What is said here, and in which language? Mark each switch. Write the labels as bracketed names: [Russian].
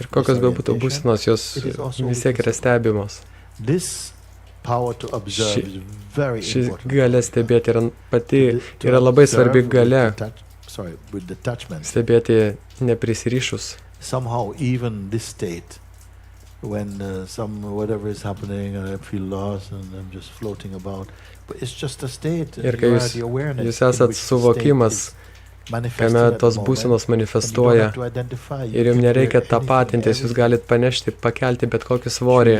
[Lithuanian] Ir kokios bebūtų būsenos, jos vis tiek yra stebimos. [English] This power to observe is very [Lithuanian] Ši [English] important. [Lithuanian] galia stebėti yra labai svarbi galia [English] With detachment. [Lithuanian] stebėti neprisirišus. [English] Somehow even this state, when whatever is happening and I feel lost and I'm just floating about, but it's just a state. [Lithuanian] Ir kai jūs esat suvokimas, kame tos būsenos manifestuoja ir jums nereikia tapatintis, jūs galite panešti, pakelti bet kokį svorį.